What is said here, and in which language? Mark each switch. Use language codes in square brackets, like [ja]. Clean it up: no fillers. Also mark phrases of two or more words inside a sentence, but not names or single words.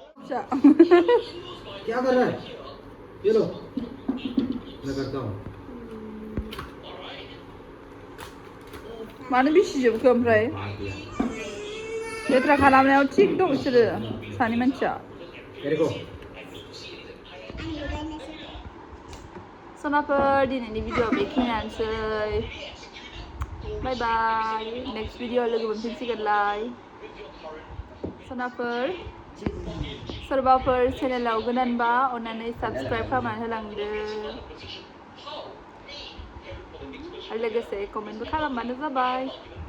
[hi] जा क्या कर रहा है ये लो मैं करता हूँ [brx] मानो बिसिजोबखो ओमफ्राय लेथ्रा खालामनायाव थिग दं बिसोरो सानै मानसिया सनाफोर दिनैनि भिडिअ बेखिनियानोसै [en] bye bye next video [brx] लोगो मोनफिनसिगोनलाय सनाफोर सोरबाफोर चेनेलाव गोदानबा अन्नानै साबस्क्राइब खालामनानै होलांदो आरो लोगोसे कमेन्टबो खालामबानो जाबाय